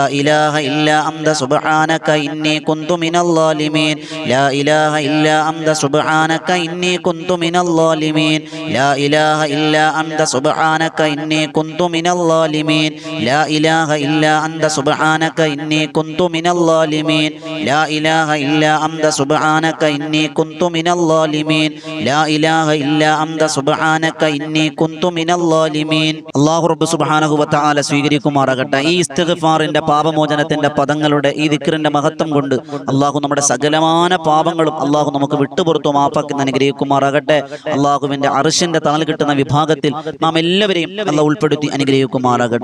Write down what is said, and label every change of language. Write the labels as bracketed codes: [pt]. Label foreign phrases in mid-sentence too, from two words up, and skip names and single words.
[ar] إله إلا أنت سبحانك إني كنت من الظالمين لا إله إلا أنت سبحانك إني كنت من الظالمين لا إله إلا أنت سبحانك إني كنت من الظالمين لا إله إلا أنت سبحانك إني كنت من الظالمين لا إله إلا أنت سبحانك إني كنت من الظالمين لا إله إلا أنت سبحانك إني كنت من الظالمين الله رب سبحانه وتعالى സ്വീകരിക്കുമാറാകട്ടെ. [ml] ഈ ഇസ്തിഗ്ഫാറിന്റെ പാപമോചനത്തിന്റെ പദങ്ങളുടെ ഈ ദിക്റിന്റെ മഹത്വം കൊണ്ട് അല്ലാഹു നമ്മുടെ സകലമാന പാപങ്ങളും അല്ലാഹു നമുക്ക് വിട്ടുപുറത്തു മാപ്പാക്കി അനുഗ്രഹിക്കുമാറാകട്ടെ. അല്ലാഹുവിന്റെ അർശിന്റെ തണൽ കിട്ടുന്ന വിഭാഗത്തിൽ നാം എല്ലാവരെയും അല്ലാഹു ഉൾപ്പെടുത്തി അനുഗ്രഹിക്കുമാറാകട്ടെ.